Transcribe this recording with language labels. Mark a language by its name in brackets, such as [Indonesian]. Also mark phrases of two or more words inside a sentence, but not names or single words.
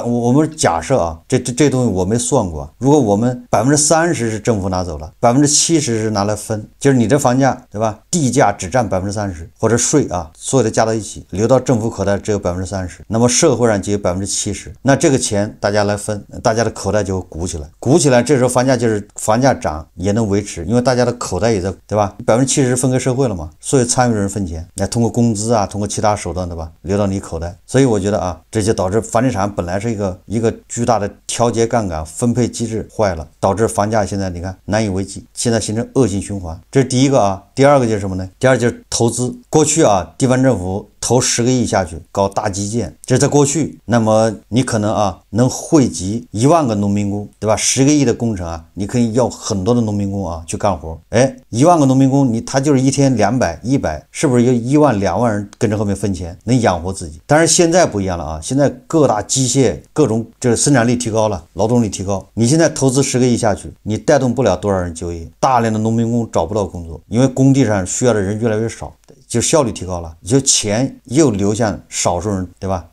[Chinese] 我們假設啊，這東西我沒算過，如果我們30%是政府拿走了，70%是拿來分，就是你這房價，对吧？地價只占30%，或者稅啊，所有的加到一起，流到政府口袋只有30%，那麼社會上就有70%，那這個錢大家來分，大家的口袋就鼓起来，鼓起來，這時候房價漲也能維持，因為大家的口袋也在，對吧？70%分給社會了嘛，所有參與人分錢，來通過工資啊，通過其他手段，對吧？流到你口袋，所以我覺得啊，這就導致房地產本來是一個巨大的調節槓桿分配機制壞了，導致房價現在你看難以為繼，現在形成惡性循環，這是第一個啊。第二個就是什麼呢？第二就是投資。過去啊，地方政府投10個億下去搞大基建，這是在過去，那麼你可能能惠及1萬個農民工，對吧？10個億的工程你可以要很多的農民工去幹活。1萬個農民工，他就是一天200、100，是不是有1萬、2萬人跟着後面分錢，能養活自己？但是現在不一樣了现在各大机械各種这个生產力提高了，勞動力提高，你現在投資10個億下去，你帶動不了多少人就業，大量的農民工找不到工作，因為工地上需要的人越來越少，就效率提高了，就錢又流向少數人，對吧？